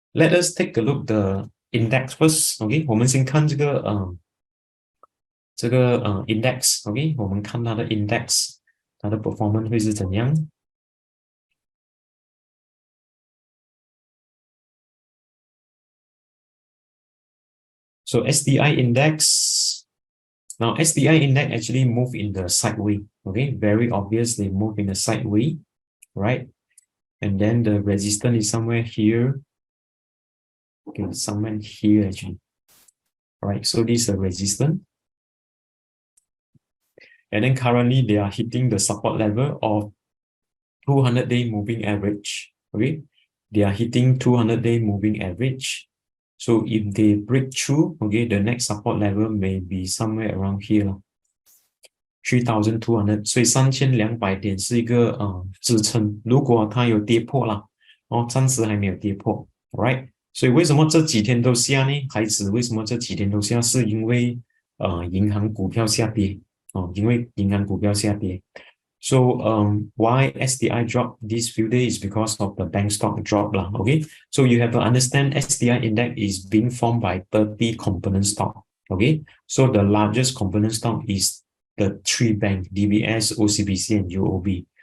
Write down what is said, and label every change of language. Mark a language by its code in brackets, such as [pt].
[en] Let us take a look the index first. [zh] OK， 我们先看这个index。 OK， 我们看它的 index， 它的 performance 会是怎样。 [en] So SDI index. Now SDI index actually move in the sideway. Okay, very obvious they move in the sideway, right? And then the resistance is somewhere here. Okay, somewhere here actually. All right, so this is a resistance. And then currently they are hitting the support level of 200-day moving average. Okay, they are hitting 200-day moving average. So if they break through, okay, the next support level may be somewhere around here. [zh] 3,200， 所以3200点是一个支撑。如果它有跌破啦，暂时还没有跌破 ，right？所以为什么这几天都下呢？孩子，为什么这几天都下？是因为银行股票下跌因为银行股票下跌。 [en] So why SDI drop these few days because of the bank stock drop lah. Okay, so you have to understand SDI index is being formed by 30 component stock. Okay, so the largest component stock is the three bank DBS, OCBC, and UOB.